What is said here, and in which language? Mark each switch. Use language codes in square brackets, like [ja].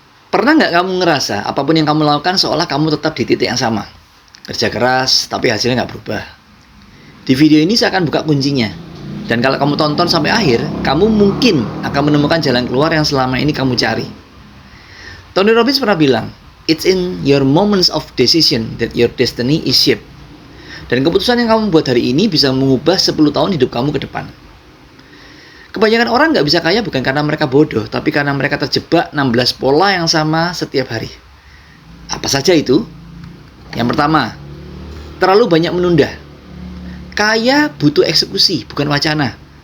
[id] Pernah nggak kamu ngerasa apapun yang kamu lakukan seolah kamu tetap di titik yang sama? Kerja keras, tapi hasilnya nggak berubah. Di video ini saya akan buka kuncinya. Dan kalau kamu tonton sampai akhir, kamu mungkin akan menemukan jalan keluar yang selama ini kamu cari. [en] Tony Robbins [id] pernah bilang, [en] "It's in your moments of decision that your destiny is shaped." [id] Dan keputusan yang kamu buat hari ini bisa mengubah 10 tahun hidup kamu ke depan. Kebanyakan orang nggak bisa kaya bukan karena mereka bodoh, tapi karena mereka terjebak 16 pola yang sama setiap hari. Apa saja itu? Yang pertama, terlalu banyak menunda. Kaya butuh eksekusi, bukan wacana.